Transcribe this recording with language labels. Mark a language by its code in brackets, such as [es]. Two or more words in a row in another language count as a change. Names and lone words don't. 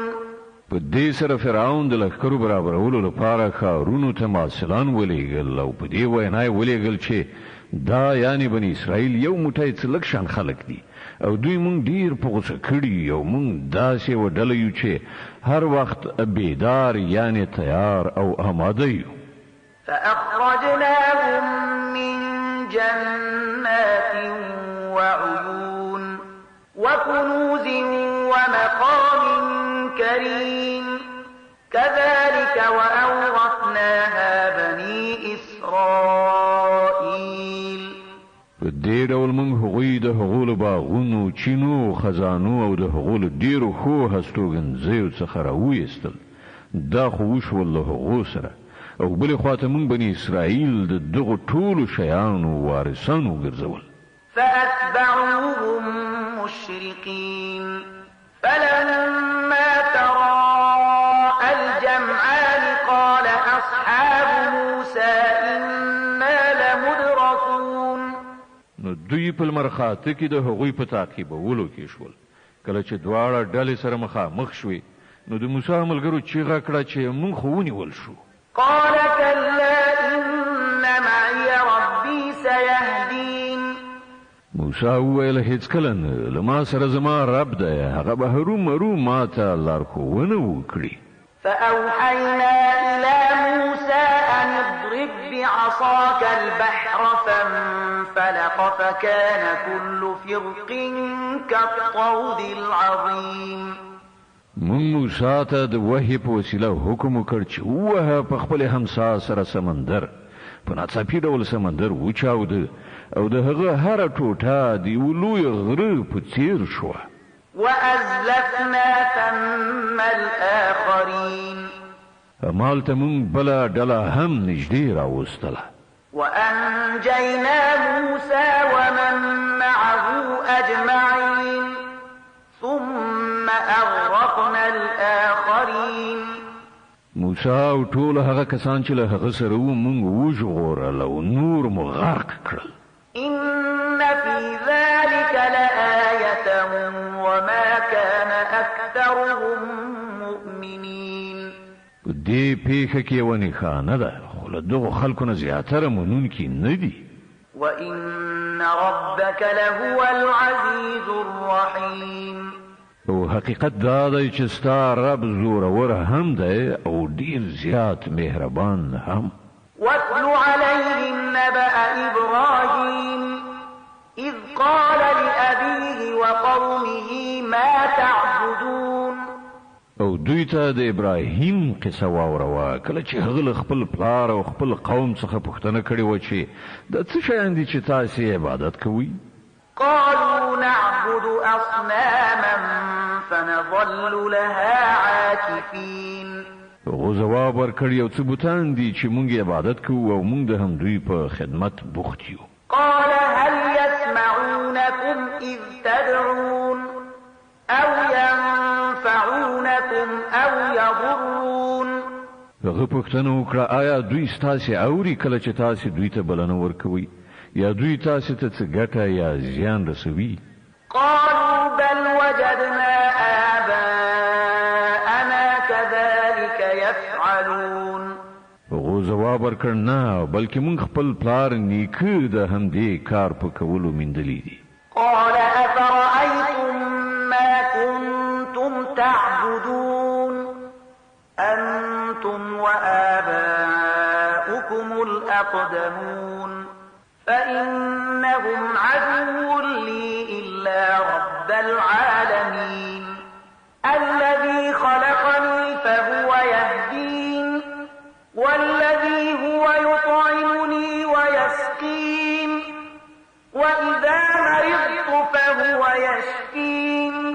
[ps] په دې سره فرعون د لښکرو برابرولو لپاره ښارونو ته مارسلان ولېږل او په دې وینا یې ولېږل چې دا یعنی بني اسرائیل یو موټی څه لږ شان خلک دي او دوی مونږ ډیر په غوسه کړي او مونږ داسې وډله یو چې هر وخت بیدار یعنی تیار او آماده یو. [ar] فأخرجناهم من جنات وعيون وكنوز ومقام كريم كذلك وأورثناها بني إسرائيل. [ps] په دې ډول موږ هغوی د هغو له باغونو، چینو، خزانو او د هغو له ډېرو ښو هستوګنځیو څخه راویستل. دا خو وشول له هغو سره، او بلې خواته موږ بني اسرائیل د دغو ټولو شیانو وارثان وګرځول. [ar] فأتبعوهم مشرقين فلما تراءى الجمعان قال أصحاب موسى إنا لمدركون. [ps] نو دوی په لمرخاته کې د هغوی په تعقیبولو کې شول. کله چې دواړه ډلې سره مخامخ شوې نو د موسی ملګرو چیغه کړه چې موږ خو ونیول شو. [ar] قال كلا إن معي ربي سيهدين. [ps] موسی وویل هیڅ کله نه، له ما سره زما رب دی، هغه به هرومرو ما ته لارښوونه وکړي. [ar] فأوحينا إلى موسى أن اضرب بعصاك البحر فانفلق فكان كل فرق كالطود العظيم. [ps] مون موسی ته د وحی په وسیله حکم وکړ چې ووهه په خپل همسا سره سمندر. په ناڅاپي ډول سمندر وچاوده او د هغه هره ټوټه د یو لوی غره په څیر شوه. [ar] وأزلفنا ثم الآخرين. [ps] همالته مونږ بله ډله هم نږدې راوستله. [ar] وأنجينا موسى ومن معه أجمعين ثم أغرقنا الآخرين. [ps] موسی او ټول هغه کسان چې له هغه سره وو مونږ وژغورل او نور مو غرق کړل. [ar] إن في ذلك لآية وما كان أكثرهم مؤمنين. [ps] دې پیښه کې یوه نښانه ده، خو له دغو خلکو نه زیاتره منونکي نه دي. [ar] وإن ربك لهو العزيز الرحيم. [ps] او حقیقت دا دی چې ستا رب زورور هم دی او ډیر زیات مهربان هم. [ar] واتل عليهم نبأ إبراهيم إذ قال لأبيه وقومه ما تعبدون. [ps] او دوی ته د ابراهیم قصه واوروه کله چې هغه خپل پلار او خپل قوم څخه پوښتنه کړې و چې د څه شیان دي چې تاسو عبادت کوئ. [ar] قالوا نعبد أصناما فنظل لها عاكفين. [ps] هغه جواب ورکړ یو څه بوتان دي چې مونږ عبادت کوو او مونږ د همدوی په خدمت بوخت یو. [ar] قال هل يسمعونكم إذ تدعون أو ينفعونكم أو يضرون. [ps] هغه پوښتنه وکړه آیا دوی ستاسو اوري کله چې تاسو دوی ته بلنه ورکوي یا دوی تاسو ته څه ګټه یا زیان رسوي؟ [ar] قالوا بل وجدنا آباءنا كذلك يفعلون. [ps] هغه جواب ورکړ نه بلکې مونږ خپل پلار نیکه د همدې کار په کولو میندلې دي. [ar] قال أفرأيتم ما كنتم تعبدون أنتم وآباؤكم الأقدمون فإنهم عدو لي إلا رب العالمين الذي خلقني فهو يهدين والذي هو يطعمني ويسقين وإذا مرضت فهو يشفين